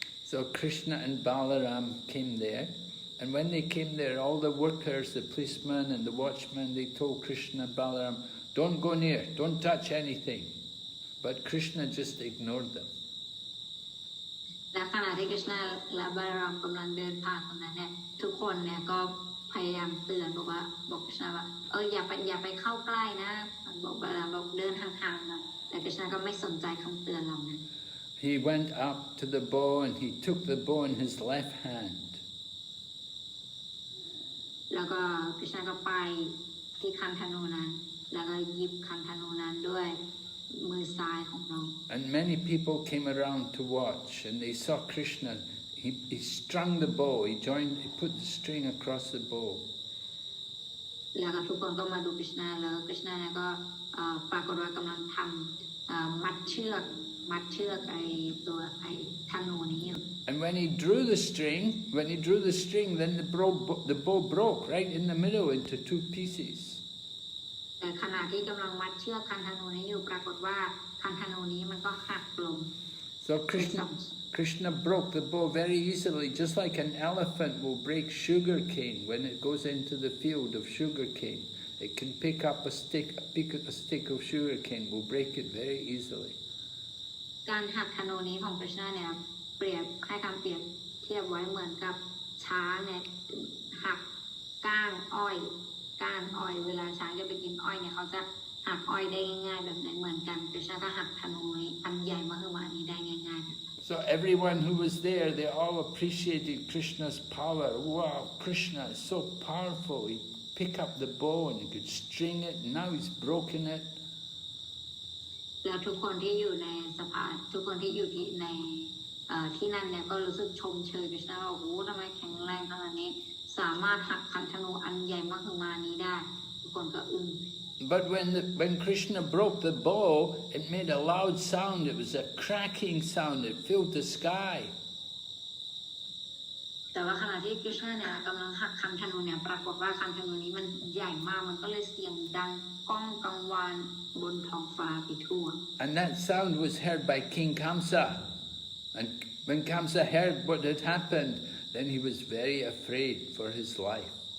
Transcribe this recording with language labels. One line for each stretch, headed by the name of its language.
English: So Krishna and Balaram came there, and when they came there, all the workers, the policemen and the watchmen, they told Krishna and Balaram, don't go near, don't touch anything. But Krishna just ignored them.
Thai: และขณะที่กฤษณาและบาลามกำลังเดินผ่านตรงนั้นเนี่ยทุกคนเนี่ยก็พยายามเตือนบอกกฤษณาว่าอย่าไปเข้าใกล้นะบอกบาลามบอกเดินห่างๆหน่อยแต่กฤษณาก็ไม่สนใจคำเตือนเหล่านั้น
English: He went up to the bow and he took the bow in his left hand.
Thai: แล้วก็กฤษณาก็ไปที่คันธนูนั้นแล้วก็หยิบคันธนูนั้นด้วยมือซ้ายของเรา
English: And many people came around to watch, and they saw Krishna. He strung the bow. He put the string across the bow.
Thai: แล้วก็ทุกคนก็มาดูกฤษณาแล้วกฤษณาเนี่ยก็ปรากฏว่ากำลังทำมัดเชือกไอ้ตัวไอ้ธนูนี้อยู่
English: And when he drew the string, then the bow broke right in the middle into two pieces.
Thai: แต่ขณะที่กำลังมัดเชือกคันธนูนี้อยู่ปรากฏว่าคันธนูนี้มันก็หักลง
English: So Krishna broke the bow very easily, just like an elephant will break sugar cane when it goes into the field of sugar cane. It can pick up a stick of sugar cane, will break it very easily.
Thai: การหักธนูนี้ของกฤษณาเนี่ยให้คำเปรียบเทียบไว้เหมือนกับช้างเนี่ยหักก้านอ้อยเวลาช้างจะไปกินอ้อยเนี่ยเขาจะหักอ้อยได้ง่ายๆแบบไหนเหมือนกันกฤษณาก็หักธนูนี้อันใหญ่มหึมานี้ได้ง่ายๆ
English: So everyone who was there, they all appreciated Krishna's power. Wow, Krishna is so powerful. He picked up the bow and he could string it, and now he's broken it.
Thai: แล้วทุกคนที่อยู่ในสภาทุกคนที่อยู่ที่ในที่นั่นเนี่ยก็รู้สึกชมเชยกฤษณาว่าโอ้โหทำไมแข็งแรงขนาดนี้สามารถหักคันธนูอันใหญ่มหึมานี้ได้ทุกคนก็อึ้ง
English: But when Krishna broke the bow, it made a loud sound. It was a cracking sound. It filled the sky.
Thai: แต่ว่าขณะที่กฤษณาเนี่ยกำลังหักคันธนูเนี่ยปรากฏว่าคันธนูนี้มันใหญ่มากมันก็เลยเสียงดังก้องกังวานบนท้องฟ้าไปทั่ว
English: And that sound was heard by King Kamsa. And when Kamsa heard what had happened, then he was very afraid for his life.